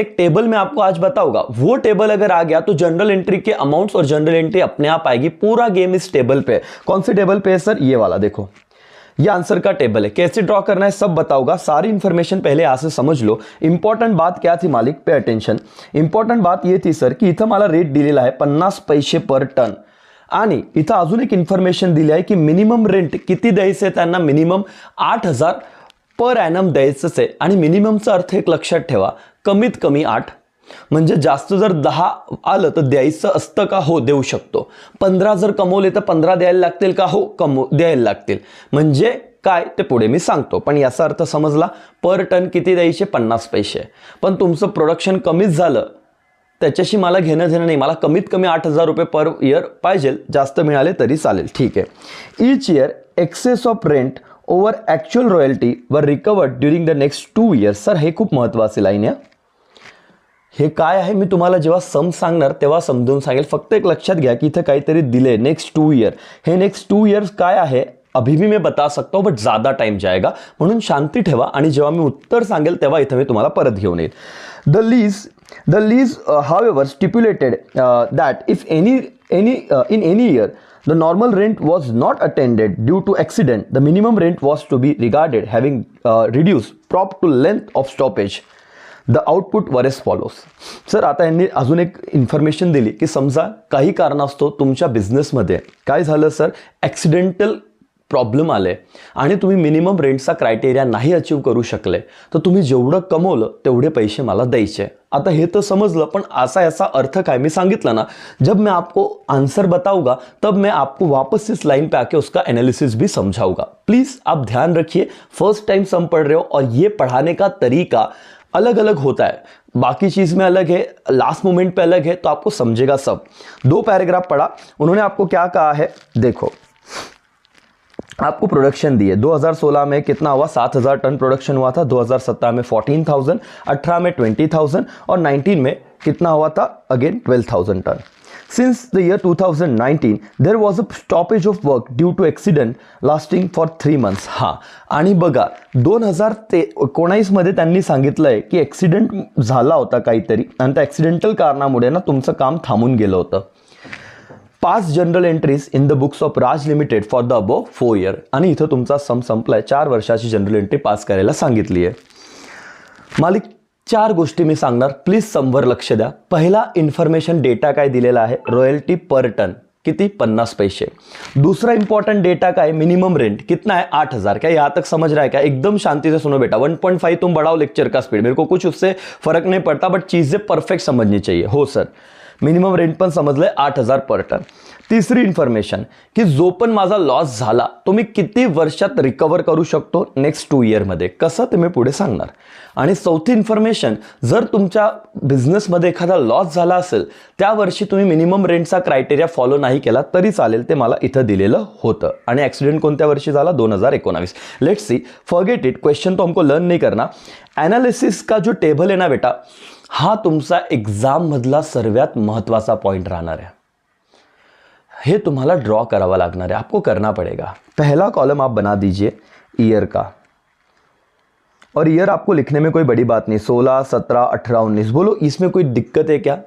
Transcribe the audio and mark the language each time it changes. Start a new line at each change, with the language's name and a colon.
Hindi: एक टेबल में आपको आज बताऊंगा, वो टेबल अगर आ गया तो जनरल एंट्री के अमाउंट्स और जनरल एंट्री अपने आप आएगी। पूरा गेम इस टेबल पे। कौन सी टेबल पे है सर? ये वाला देखो, ये आंसर का टेबल है। कैसे ड्रॉ करना है सब बताऊंगा, सारी इंफॉर्मेशन पहले यहां से समझ लो। इंपॉर्टंट बात क्या थी मालिक?
English: Pay attention.
Hindi: इंपॉर्टंट बात ये थी सर की
Marathi: इथं मला रेट दिलेला आहे 50 पैसे पर टन, आणि इथं अजून एक इन्फॉर्मेशन दिली आहे की मिनिमम रेंट किती द्यायचं आहे त्यांना? मिनिमम 8,000 पर एनम द्यायचंच आहे। आणि मिनिममचा अर्थ एक लक्षात ठेवा, कमीत कमी 8, म्हणजे जास्त जर 10 आलं तर द्यायचं असतं का? हो, देऊ शकतो। 15 जर कमवले तर 15 द्यायला लागतील का? हो, द्यायला लागतील। म्हणजे काय ते पुढे मी सांगतो, पण याचा अर्थ समजला? पर टन किती द्यायचे? 50 पैसे। पण तुमचं प्रोडक्शन कमीच झालं, त्याच्याशी मला घेणं देणं नाही, मला कमीत कमी 8,000 रुपये पर ईयर पाहिजे, जास्त मिळाले तरी चालेल। ठीक आहे।
English: Each year excess of rent over actual royalty वर recovered during the next 2 years.
Marathi: Sir हे खूप महत्वाची लाईन आहे। हे काय आहे मी तुम्हाला जेव्हा सम सांगणार तेव्हा समजून सांगेल, फक्त एक लक्षात घ्या की इथं काहीतरी दिले नेक्स्ट 2 ईयर। हे नेक्स्ट 2 इयर्स काय आहे
Hindi: अभी भी मैं बता सकता हूं, बट ज्यादा टाइम जाएगा,
Marathi: म्हणून शांती ठेवा आणि जेव्हा मी उत्तर सांगेल तेव्हा इथं मी तुम्हाला परत घेऊन येईल।
English: The lease, however, stipulated that if in any year the normal rent was not attended due to accident, the minimum rent was to be regarded having reduced prop to length of stoppage. The output were as follows.
Marathi: Sir आता यांनी अजून एक information दिली की समजा काही कारणास्तव तुमच्या बिझनेसमध्ये काय झालं सर, ॲक्सिडेंटल प्रॉब्लेम आले आणि तुम्ही मिनिमम रेंटचा क्रायटेरिया नाही अचीव करू शकले तर तुम्ही जेवढं कमवलं तेवढे पैसे मला द्यायचे।
Hindi: आता हे तो समझ लो, पण ऐसा अर्थ काय मैं सांगितलं ना, जब मैं आपको आंसर बताऊंगा तब मैं आपको वापस इस लाइन पे आके उसका एनालिसिस भी समझाऊंगा। प्लीज आप ध्यान रखिए, फर्स्ट टाइम सम पढ़ रहे हो और ये पढ़ाने का तरीका अलग अलग होता है, बाकी चीज में अलग है, लास्ट मोमेंट पे अलग है, तो आपको समझेगा सब। 2 पैराग्राफ पढ़ा, उन्होंने आपको क्या कहा है, देखो आपको प्रोडक्शन दिए 2016 में कितना हुआ, 7000 टन प्रोडक्शन हुआ था, 2017 में 14,000, 18 में 20,000 और 19 में कितना हुआ था, again 12,000 ton.
English: Since the year 2019, there was a stoppage of work due to accident lasting for 3 months.
Marathi: हां, आणि बघा 2019 मध्ये त्यांनी सांगितलंय की ॲक्सिडेंट झाला होता काहीतरी आणि त्या ॲक्सिडेंटल कारणामुळे ना तुमचं काम थांबून गेलं होतं।
English: pass general entries in the books of Raj limited for the above 4 year,
Marathi: आणि इथं तुमचा सम संपलाय, 4 वर्षाची जनरल एंट्री पास करायला सांगितली आहे। मालिक 4 गोष्टी मी सांगणार, प्लीज समवर लक्ष द्या। पहिला इन्फॉर्मेशन डेटा काय दिलेला आहे, रॉयल्टी पर टन किती, 50 पैसे।
Hindi: दूसरा इंपॉर्टेंट डेटा का है, मिनिमम रेंट कितना है, 8000। क्या यहाँ तक समझ रहा है क्या? एकदम शांति से सुनो बेटा, 1.5 तुम बढ़ाओ लेक्चर का स्पीड, मेरे को कुछ उससे फर्क नहीं पड़ता, बट चीजें परफेक्ट समझनी चाहिए।
Marathi: हो सर, मिनिमम रेंट पण समजलंय 8000 पर टन। तिसरी इन्फॉर्मेशन की जो पण माझा लॉस झाला तो मी किती वर्षात रिकवर करू शकतो, नेक्स्ट 2 year मध्ये, कसं ते मी पुढे सांगणार। आणि चौथी इन्फॉर्मेशन, जर तुमच्या बिझनेसमध्ये एखादा लॉस झाला असेल त्या वर्षी तुम्ही मिनिमम रेंटचा क्रायटेरिया फॉलो नाही केला तरी चालेल, ते मला इथं दिलेलं होतं। आणि ॲक्सिडेंट कोणत्या वर्षी झाला, 2019।
Hindi: Let's see, forget it, question तो हमको लर्न नहीं करना। एनालिसिस का जो टेबल है ना बेटा,
Marathi: हा तुमचा एग्जाम मधला सर्वात महत्वाचा पॉइंट राहणार
Hindi: है।
Marathi: हे तुम्हाला ड्रॉ करावा लागणार
Hindi: है, आपको करना पड़ेगा। पहला कॉलम आप बना दीजिए ईयर का, और ईयर आपको लिखने में कोई बड़ी बात नहीं, 16, 17, 18, 19, बोलो इसमें कोई दिक्कत है क्या?